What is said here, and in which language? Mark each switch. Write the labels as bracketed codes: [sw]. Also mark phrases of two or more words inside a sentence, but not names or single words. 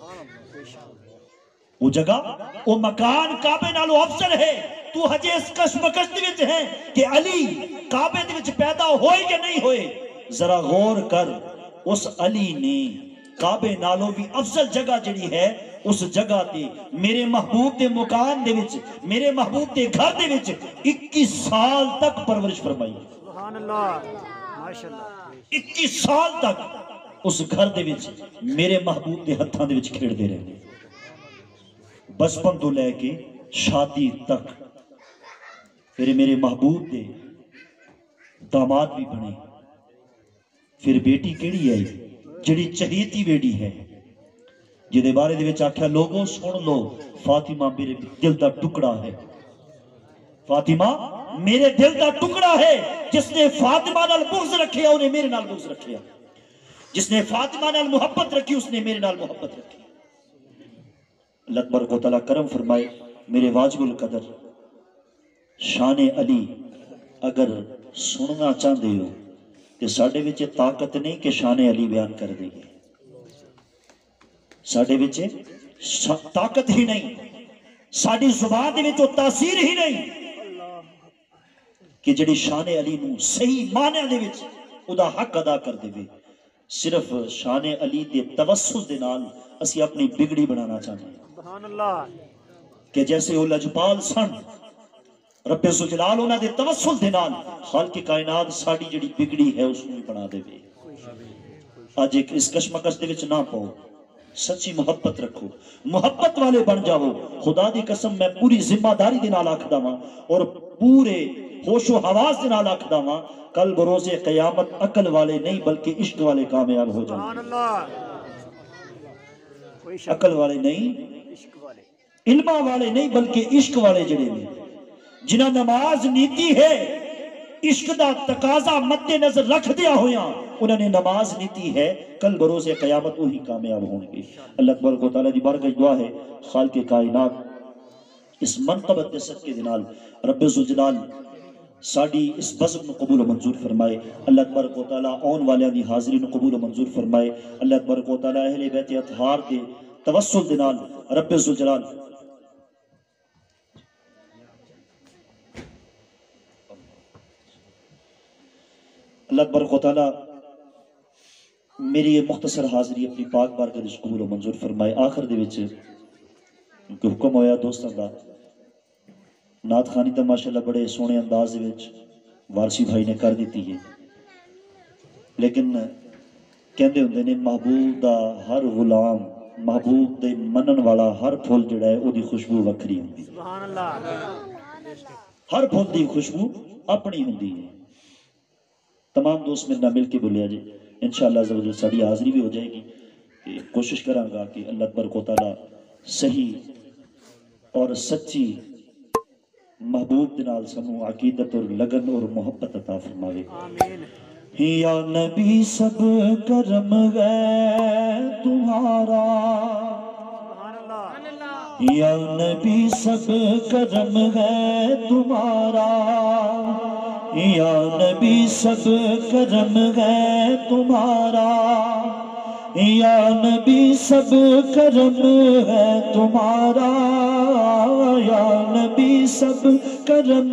[pa] وہ جگہ وہ مکان کعبے نالو افضل ہے. تو ہجے اس کشمکش دے وچ ہے کہ علی کعبے دے وچ پیدا ہوئے یا نہیں ہوئے. ذرا غور کر اس علی نے کعبے نالوں بھی افضل جگہ جڑی ہے اس جگہ تے میرے محبوب دے مکان دے وچ میرے محبوب دے گھر دے وچ 21 سال تک پرورش فرمائی. [ar] سبحان اللہ ماشاءاللہ [pa] 21 سال تک اس گھر دے وچ میرے محبوب دے ہتھاں دے وچ کھیڑ دے رہے. بچپن تو لے کے شادی تک پھر میرے محبوب دے داماد بھی بنے. پھر بیٹی کیڑی ہے جڑی چہیتی بیٹی ہے جدے بارے دے وچ آکھیا لوگوں سن لو فاطمہ میرے دل دا ٹکڑا ہے. فاطمہ میرے دل دا ٹکڑا ہے. جس نے فاطمہ نال بغض رکھیا انہیں میرے نال بغض رکھیا. جس نے فاطمہ نال محبت رکھی اس نے میرے نال محبت رکھی. [ar] اللہ تبارک و تعالیٰ [pa] کرم فرمائے میرے واجب القدر شان علی [ur] اگر سننا چاہتے ہو [pa] کہ ساڈے وچ طاقت نہیں کہ شان علی بیان کر دے گی. ساڈے وچ طاقت ہی نہیں ساڈی زبان دے وچ تاثیر ہی نہیں کہ جڑی شان علی نو صحیح معنی دے وچ او دا حق ادا کر دے. صرف شان علی دے توسل دے نال اسی اپنی بگڑی بنانا چاہتے ہیں. [ar] سبحان اللہ [pa] کہ جیسے وہ لجپال سن رب ذوالجلال انہاں دے توسل دے نال خالق کائنات ساڈی جڑی بگڑی ہے اس نوں بنا دے. اج ایک اس کشمکش دے وچ نہ پاؤ. سچی محبت رکھو محبت والے بن جاؤ. خدا دی قسم میں پوری ذمہ داری دے نال آکھدا ہاں اور پورے ہوش و حواس دے نال آکھدا ہاں کل بروز قیامت عقل والے نہیں بلکہ عشق والے کامیاب ہو جائیں. [ar] سبحان اللہ [pa] عقل والے نہیں عشق والے علم والے نہیں بلکہ عشق والے جڑے نے جنہاں نماز نیتی ہے عشق دا تقاضا مد نظر رکھ دیا ہویا انہوں نے نماز نیتی ہے [ur] کل بروز قیامت وہی کامیاب ہوں گے. [ar] اللہ تبارک و تعالیٰ [pa] دی بارگاہ دعا ہے خالق کائنات اس منقبت دے صدقے دے نال رب ذوالجلال ساڈی اس بزم نو قبول و منظور فرمائے. [ar] اللہ تبارک و تعالیٰ [pa] آن والیاں دی حاضری نو قبول و منظور فرمائے. [ar] اللہ تبارک و تعالیٰ [pa] اہل بیت اطہار دے توسل دے نال رب ذوالجلال [ar] اللہ تبارک و تعالیٰ [pa] میری یہ مختصر حاضری اپنی پاک بارگاہ وچ قبول و منظور فرمائے. آخر دے وچ کہ حکم ہویا دوستاں دا نعت خانی تا ماشاءاللہ بڑے سونے انداز دے وچ وارسی بھائی نے کر دیتی ہے لیکن کہندے ہوندے نے محبوب دا ہر غلام محبوب دے منن والا ہر پھول جڑا ہے او دی خوشبو وکھری ہوندی. [ar] سبحان اللہ [pa] ہر پھول دی خوشبو اپنی ہوندی ہے. تمام دوست میرے نال مل کے بولیا جی [ar] انشاءاللہ عز و جل [pa] ساری حاضری بھی ہو جائے گی. کہ کوشش کراں گا کہ [ar] اللہ تبارک و تعالیٰ [pa] صحیح اور سچی محبوب دے نال سانو عقیدت اور لگن اور محبت عطا فرماوے. آمین. [ur] یا نبی سب کرم ہے تمہارا [ar] سبحان اللہ [ur] یا نبی سب کرم ہے تمہارا یا نبی سب کرم ہے تمہارا یا نبی سب کرم ہے تمہارا یا نبی سب کرم